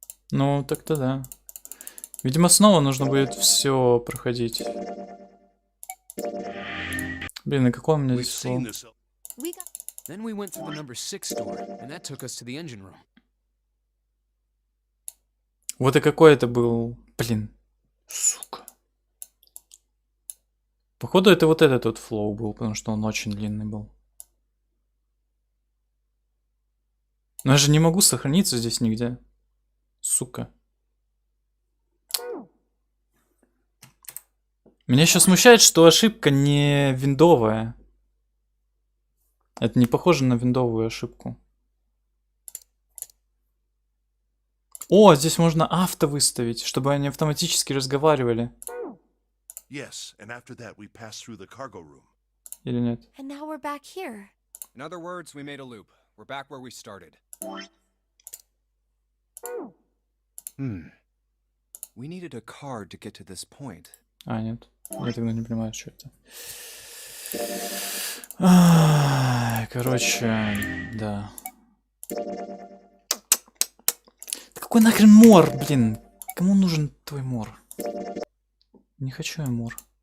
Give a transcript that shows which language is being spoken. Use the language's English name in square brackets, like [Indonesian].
[Russian] Ну, так-то да. Видимо, снова нужно будет все проходить. Блин, и какое у меня здесь слово? [English] Then we went through the number 6 door, and that took us to the engine room. [Russian] Вот и какой это был... Блин. Сука. Походу, это вот этот вот флоу был, потому что он очень длинный был. Но я же не могу сохраниться здесь нигде. Сука. Меня еще смущает, что ошибка не виндовая. Это не похоже на виндовую ошибку. О, здесь можно авто выставить, чтобы они автоматически разговаривали. [English] Yes, and after that we passed through the cargo room. [Russian] Или нет? [English] And now we're back here. In other words, we made a loop. We're back where we started. We needed a card to get to this point. [Russian] А, нет. Я тогда не понимаю, что это. Ай, короче, да. Какой нахрен мор, блин? Кому нужен твой мор? Не хочу я мор.